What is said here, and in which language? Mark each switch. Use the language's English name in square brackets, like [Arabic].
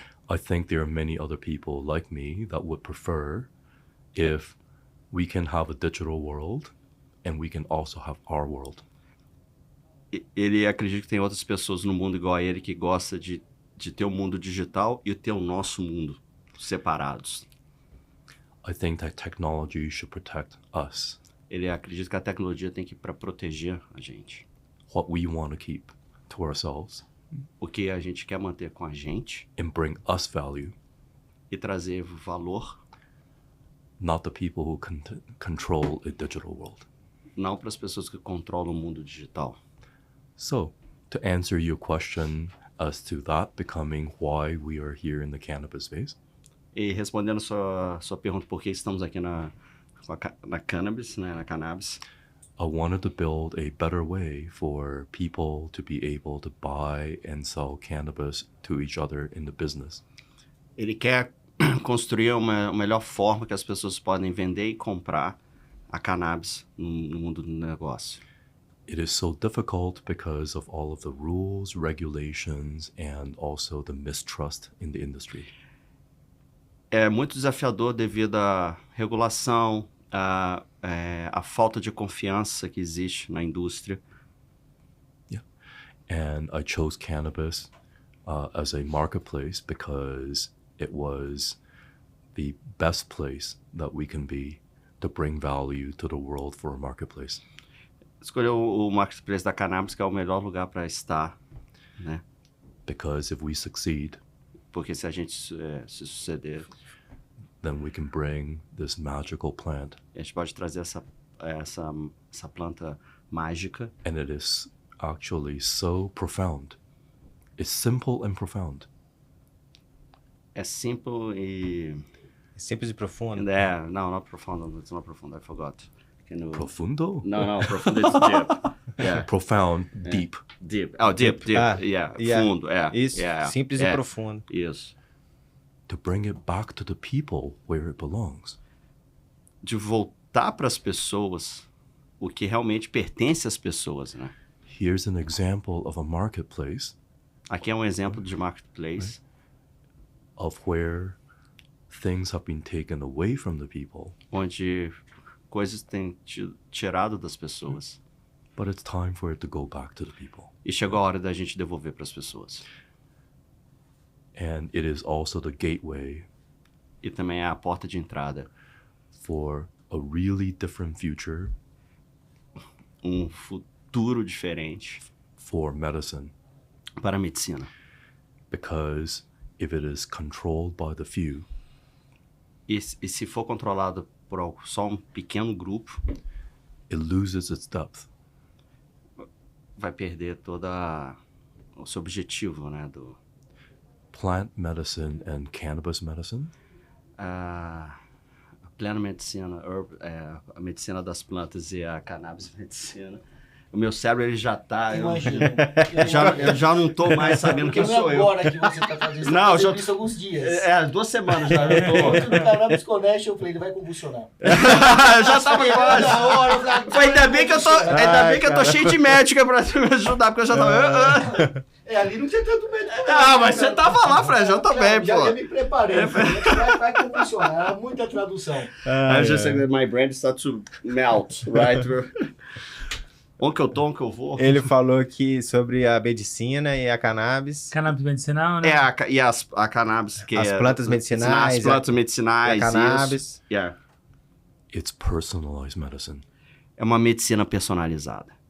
[English] I think there are many other people like me that would prefer if we can have a digital world and we can also have our world. [Portuguese] Ele acredita que tem outras pessoas no mundo igual a ele que gosta de ter o mundo digital e ter o nosso mundo separados. [English] I think that technology should protect us, [Portuguese] Ele acredita que a tecnologia tem que ir para proteger a gente. [English] what we want to keep to ourselves, [Portuguese] O que a gente quer manter com a gente [English] and bring us value, [Portuguese] e trazer valor [English] not the people who control a digital world. [Portuguese] não para as pessoas que controlam o mundo digital. [English] So, to answer your question as to that becoming why we are here in the cannabis space, [Portuguese] E respondendo sua pergunta por que estamos aqui na cannabis, né, na cannabis, [English] I wanted to build a better way for people to be able to buy and sell cannabis to each other in the business. [Portuguese] ele quer construir uma melhor forma que as pessoas podem vender e comprar a cannabis no mundo do negócio. [English] It is so difficult because of all of the rules, regulations, and also the mistrust in the industry. [Portuguese] É muito desafiador devido à regulação, à falta de confiança que existe na indústria. [English] And I chose cannabis as a marketplace because it was the best place that we can be to bring value to the world for a marketplace. [Portuguese] Escolheu o marketplace da cannabis, que é o melhor lugar para estar, né? [English] Because if we succeed, [Portuguese] Porque se a gente se suceder, [English] then we can bring this magical plant, [Portuguese] a gente pode trazer essa planta mágica. [English] and it is actually so profound. It's simple and profound. [Portuguese] É simples e... Simples e profundo. Não é profundo. [English] It's not profound, I forgot. [Portuguese] Profundo? Não, profundo [English] is deep. Yeah. Profound, deep. Deep. Oh, deep. Ah, Yeah. yeah. [Portuguese] Fundo, Isso, [English] Yeah. [Portuguese] simples e profundo. Isso. [English] To bring it back to the people where it belongs. [Portuguese] De voltar para as pessoas o que realmente pertence às pessoas, né? [English] Here's an example of a marketplace [Portuguese] Aqui é um exemplo de marketplace [English] of where things have been taken away from the people, [Portuguese] onde coisas têm tirado das pessoas. [English] but it's time for it to go back to the people. [Portuguese] E chegou a hora da gente devolver para as pessoas. [English] And it is also the gateway [Portuguese] E também é a porta de entrada. [English] for a really different future [Portuguese] Um futuro diferente [English] for medicine. [Portuguese] para a medicina. [English] Because if it is controlled by the few, [Portuguese] E se for controlado por só um pequeno grupo, [English] it loses its depth. [Portuguese] vai perder toda o seu objetivo, né? [English] Plant medicine and cannabis medicine [Portuguese] A plena medicina, a medicina das plantas e a cannabis medicina. O meu cérebro, ele já tá... Imagina. Eu já não tô mais sabendo quem Não é sou eu. agora que você tá fazendo isso. Não, Você já- fazendo isso há alguns dias. 2 semanas já. Eu Ontem no Cannabis Connection eu falei, ele vai convulsionar. eu já tava quase. Na hora, eu falei, Foi ainda bem que eu tô cheio de médica pra me ajudar, porque eu já tava... ali não tinha tanto medo. Mas você tava lá, Fred, já tá bem, Já pô. me preparei. Vai convulsionar. Era muita tradução. [English] I just said that my brain starts to melt, right? [Portuguese] Onde que eu tô, onde que eu vou? Ele falou aqui sobre a medicina e a cannabis. Cannabis medicinal, né? A cannabis, que As plantas medicinais, As plantas E medicinais, a cannabis. isso. [English] Yeah. It's personalized medicine. [Portuguese] É uma medicina personalizada.